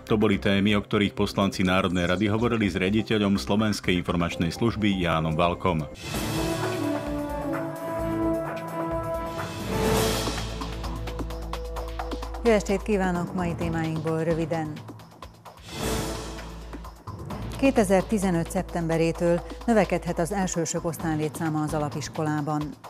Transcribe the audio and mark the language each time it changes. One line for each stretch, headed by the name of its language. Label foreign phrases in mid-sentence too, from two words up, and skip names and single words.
Slovak: To boli témy, o ktorých poslanci Národnej rady hovorili s riaditeľom Slovenskej informačnej služby Jánom Valkom.
Hungarian: Jó estét kívánok! Mai témáinkból röviden. 2015. szeptemberétől növekedhet az elsősök osztálylétszáma az alapiskolában.